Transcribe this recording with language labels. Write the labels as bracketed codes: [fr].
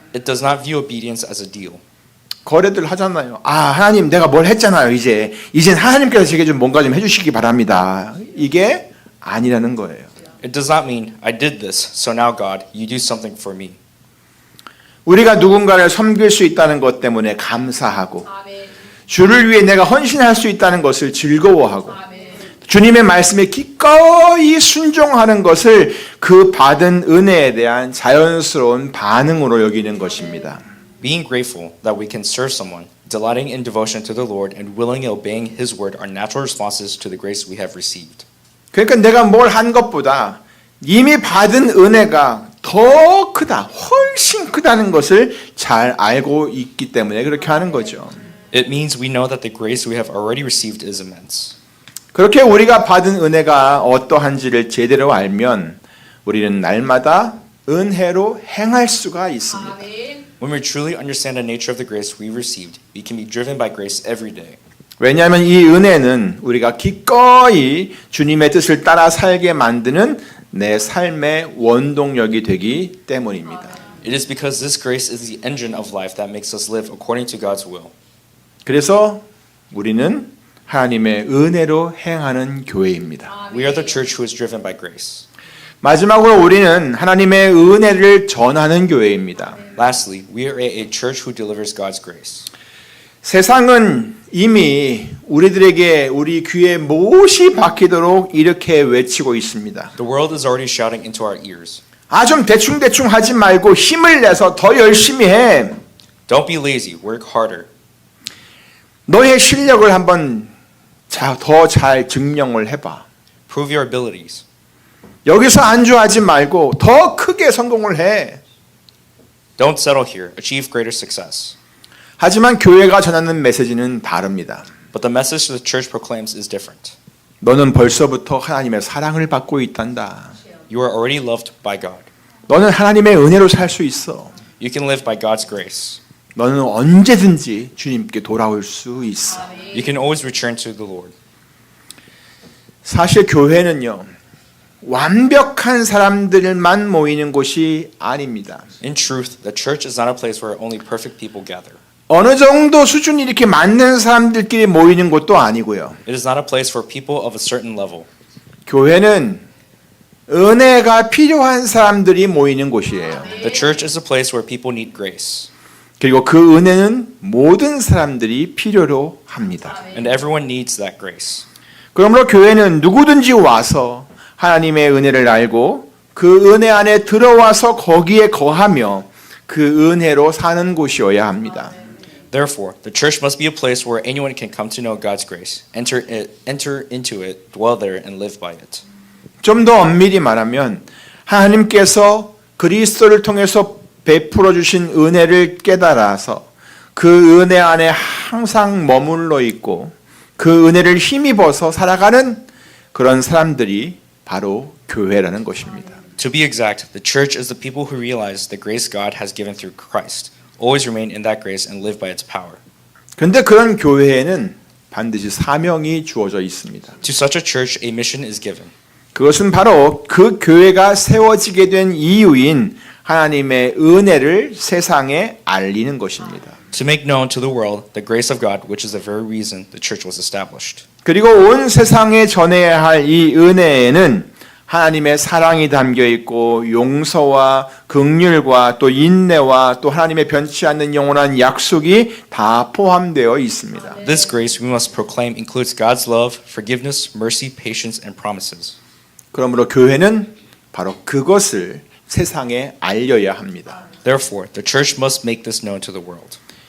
[en] It does not view obedience as a deal. [ko] 거래들 하잖아요. 하나님 내가 뭘 했잖아요. 이젠 하나님께서 제게 좀 뭔가 좀 해주시기 바랍니다. 이게 아니라는 거예요. [en] It does not mean I did this, so now God, you do something for me. [ko] 우리가 누군가를 섬길 수 있다는 것 때문에 감사하고 주를 위해 내가 헌신할 수 있다는 것을 즐거워하고 주님의 말씀에 기꺼이 순종하는 것을 그 받은 은혜에 대한 자연스러운 반응으로 여기는 것입니다. [en] Being grateful that we can serve someone, delighting in devotion to the Lord, and willingly obeying His word are natural responses to the grace we have received. [ko] 그러니까 내가 뭘 한 것보다 이미 받은 은혜가 더 크다, 훨씬 크다는 것을 잘 알고 있기 때문에 그렇게 하는 거죠. [en] It means we know that the grace we have already received is immense. [ko] 그렇게 우리가 받은 은혜가 어떠한지를 제대로 알면 우리는 날마다 은혜로 행할 수가 있습니다. [en] When we truly understand the nature of the grace we received, we can be driven by grace every day. [ko] 왜냐하면 이 은혜는 우리가 기꺼이 주님의 뜻을 따라 살게 만드는 내 삶의 원동력이 되기 때문입니다. [en] It is because this grace is the engine of life that makes us live according to God's will. [ko] 그래서 우리는 하나님의 은혜로 행하는 교회입니다. [en] We are the church who is driven by grace. [ko] 마지막으로 우리는 하나님의 은혜를 전하는 교회입니다. [en] Lastly, we are a church who delivers God's grace. [ko] 세상은 이미 우리들에게 우리 귀에 못이 박히도록 이렇게 외치고 있습니다. [en] The world is already shouting into our ears. [ko] 아, 좀 대충대충 하지 말고 힘을 내서 더 열심히 해. [en] Don't be lazy, work harder. [ko] 너의 실력을 한번 더 잘 증명을 해봐. [en] Prove your abilities. [ko] 여기서 안주하지 말고 더 크게 성공을 해. [en] Don't settle here, achieve greater success. [ko] 하지만 교회가 전하는 메시지는 다릅니다. [en] But the message the church proclaims is different. [ko] 너는 벌써부터 하나님의 사랑을 받고 있단다. [en] You are already loved by God. [ko] 너는 하나님의 은혜로 살 수 있어. [en] You can live by God's grace. [ko] 너는 언제든지 주님께 돌아올 수 있어. [en] You can always return to the Lord. [ko] 사실 교회는요, 완벽한 사람들만 모이는 곳이 아닙니다. [en] In truth, the church is not a place where only perfect people gather. [ko] 어느 정도 수준이 이렇게 맞는 사람들끼리 모이는 곳도 아니고요. [en] It is not a place for people of a certain level. [ko] 교회는 은혜가 필요한 사람들이 모이는 곳이에요. [en] The church is a place where people need grace. [ko] 그리고 그 은혜는 모든 사람들이 필요로 합니다. [en] And everyone needs that grace. [ko] 그러므로 교회는 누구든지 와서 하나님의 은혜를 알고 그 은혜 안에 들어와서 거기에 거하며 그 은혜로 사는 곳이어야 합니다. [en] Therefore, the church must be a place where anyone can come to know God's grace, enter into it, dwell there, and live by it. [ko] 좀 더 엄밀히 말하면 하나님께서 그리스도를 통해서 베풀어 주신 은혜를 깨달아서 그 은혜 안에 항상 머물러 있고 그 은혜를 힘입어서 살아가는 그런 사람들이 바로 교회라는 것입니다. [en] To be exact, the church is the people who realize the grace God has given through Christ, always remain in that grace and live by its power. [ko] 그런데 그런 교회에는 반드시 사명이 주어져 있습니다. [en] To such a church, a mission is given. [ko] 그것은 바로 그 교회가 세워지게 된 이유인 하나님의 은혜를 세상에 알리는 것입니다. [en] To make known to the world the grace of God, which is the very reason the church was established. [ko] 그리고 온 세상에 전해야 할 이 은혜에는 하나님의 사랑이 담겨 있고 용서와 긍휼과 또 인내와 또 하나님의 변치 않는 영원한 약속이 다 포함되어 있습니다. [en] This grace we must proclaim includes God's love, forgiveness, mercy, patience, and promises. [ko] 그러므로 교회는 바로 그것을 세상에 알려야 합니다. [en] Therefore, the church must make this known to the world.